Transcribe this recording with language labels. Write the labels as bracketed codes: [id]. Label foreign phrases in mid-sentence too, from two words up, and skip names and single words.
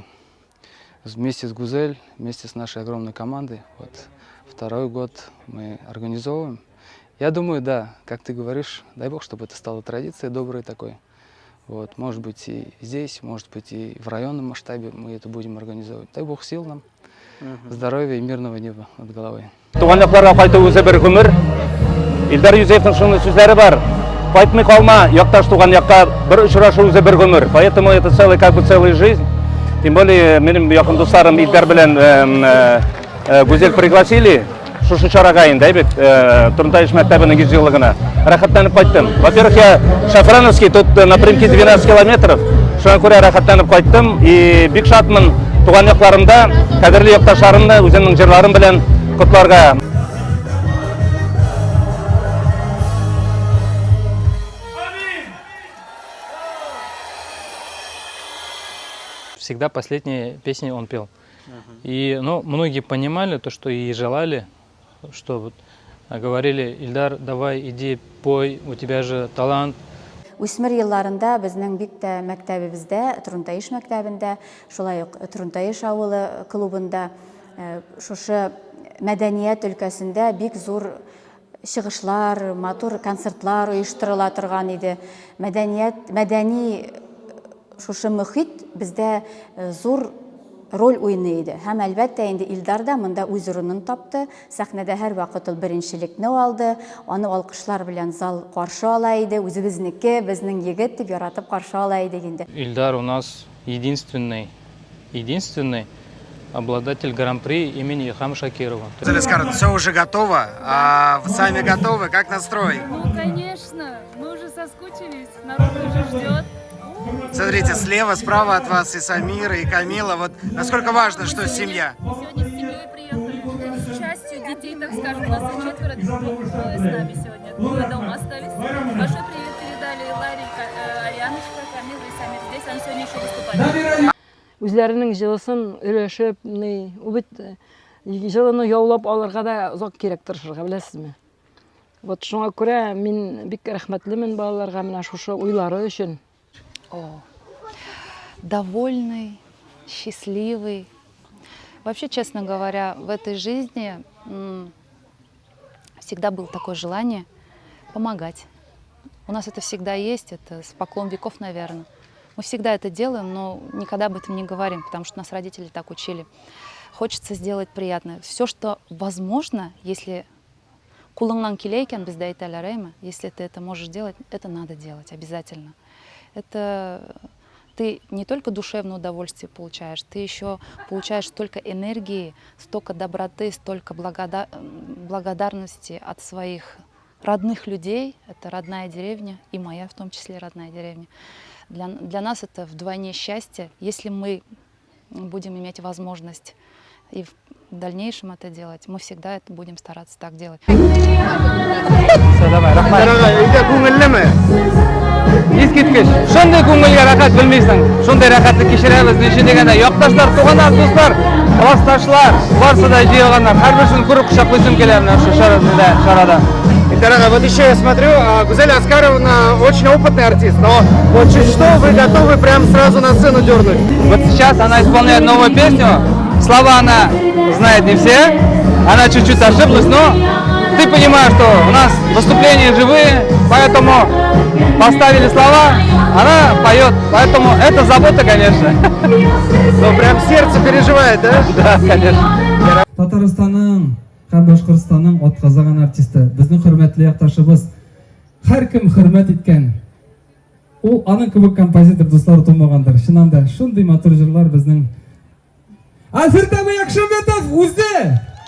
[ru] Вместе с Гузель, вместе с нашей огромной командой, вот, второй год мы организовываем. Я думаю, да, как ты говоришь, дай бог, чтобы это стало традицией доброй такой. Вот, может быть и здесь, может быть и в районном масштабе мы это будем организовывать. Дай бог сил нам, здоровья и мирного неба над головой. [tt] Туган якларга кайту үзе бер гомер. Илдар Юзефның шундый сүзләре бар. Кайтмый калма, якташ туган якка бер очрашу үзе бер гомер. [ru] Поэтому это целая жизнь. Тем более, [tt] минем якын дусларым Илдар белән Гүзел пригласили шушы чарага инде бит Турымтайыш мәктәбенең 100 еллыгына. Рәхәтләнеп кайттым. [ru] Во-первых, я Шафрановский, тут напрямки 12 километров. [tt] Шуңа күрә рәхәтләнеп кайттым и бик шатмын туган якларымда, кадерле якташларымны үземнең җырларым белән котларга. [ru] Всегда последние песни он пел. И многие понимали то, что и желали, что вот, говорили: Ильдар, давай, иди, пой, у тебя же талант. [tt] Үсмер елларында безнең бик тә мәктәбебездә, Турымтайыш мәктәбендә, шулай ук Турымтайыш авылы клубында, шушы мәдәният өлкәсендә бик зур чыгышлар, матур концертлар оештырыла торган иде. Мәдәни шушы мөхит бездә зур роль уйный иде. Һәм әлбәттә инде Илдар да монда үз урынын тапты. Сәхнәдә һәр вакыт ул беренчелекне алды. Аны алкышлар белән зал каршы ала иде. Үзебезнеке, безнең егет дип яратып каршы ала иде инде. [ru] Ильдар у нас единственный обладатель гран-при имени Илхама Шакирова. Скажут, все уже готово, а вы сами готовы? Как настрой? Ну, конечно, мы уже соскучились, народ уже ждет. Смотрите, слева, справа от вас и Самира, и Камила. Вот насколько важно, что семья. Сегодня с семьей приехали. С частью детей, так скажем, у нас их 4 с нами сегодня. Двое дома остались. Большой привет передали Ларе, Арианочка, Камила и Самир. Здесь они сегодня еще выступали. [tt] Үзләренең җылысын өләшеп, ул бит жылыны яулап алырга да озак кирәк тырышырга, беләсезме? Вот шуңа күрә мин бик рәхмәтлемен балаларга менә шушы уйлары өчен. [ru] О, довольный, счастливый. Вообще, честно говоря, в этой жизни всегда было такое желание помогать. У нас это всегда есть, это с поклон веков, наверное. Мы всегда это делаем, но никогда об этом не говорим, потому что нас родители так учили. Хочется сделать приятное. Все, что возможно, если [kk] кулыңнан келейкен, бізде айталар, [ru] если ты это можешь делать, это надо делать обязательно. Это ты не только душевное удовольствие получаешь, ты еще получаешь столько энергии, столько доброты, столько благодарности от своих родных людей. Это родная деревня, и моя в том числе родная деревня. Для нас это вдвойне счастье, если мы будем иметь возможность и в дальнейшем это делать. Мы всегда это будем стараться так делать. [kk] Ескерткіш, шондай көңілге рахат білмейсің, шондай рахатты кешірәбіз неше дегенде, яқташлар, туғандар, достар, классташлар, барсы да жиылғандар, әрбіршін көріп құшақлайсым келемін осы шарада. [ru] Дорогая, вот еще я смотрю, Гузель Аскаровна очень опытный артист, но вот чуть что вы готовы прям сразу на сцену дернуть. Вот сейчас она исполняет новую песню, слова она знает не все, она чуть-чуть ошиблась, но ты понимаешь, что у нас выступления живые, поэтому поставили слова, она поет, поэтому это забота, конечно. Ну прям сердце переживает, да? Да, конечно. [tt] Татарстанның һәм Башкортстанның атказаган артисты, безнең хөрмәтле якташыбыз, һәркем хөрмәт иткән. Ул аның кебек композитор дуслары тумагандыр. Чыннан да шундый матур җырлар безнең Альфред Якшыметов үзде.